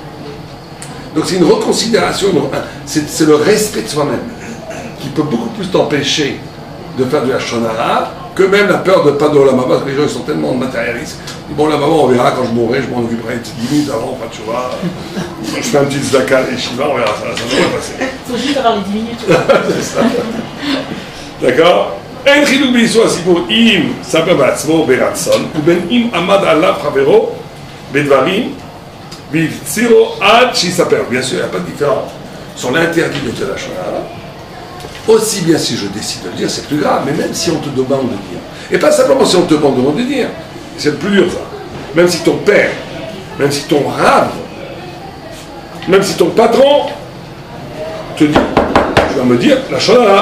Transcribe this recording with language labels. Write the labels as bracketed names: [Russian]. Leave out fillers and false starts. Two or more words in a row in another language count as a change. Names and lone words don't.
[French] Donc c'est une reconsidération, c'est le respect de soi-même qui peut beaucoup plus t'empêcher de faire de la shonara que même la peur de pas de l' [Hebrew] עולם הבא, [French] parce que les gens ils sont tellement matérialistes. Bon, la maman, on verra quand je mourrai, je m'en occuperai une petite minute avant, pas tu vois. Je fais un petit zdaka et shiva, on verra, ça va passer. Il faut juste avoir les 10 minutes. C'est ça. D'accord? [Hebrew] אין חילוק באיסור הסיפור אם ספר בעצמו ברצון, ובין אם עמד עליו חברו בדברים והפצירו עד שיספר. [French] Bien sûr, il n'y a pas de différence sur l'interdit de dire la shonara. Aussi bien si je décide de le dire, c'est plus grave, mais même si on te demande de dire. Et pas simplement si on te demande de dire. C'est le plus dur, ça. Même si ton père, même si ton rave, même si ton patron te dit, tu vas me dire la shonara.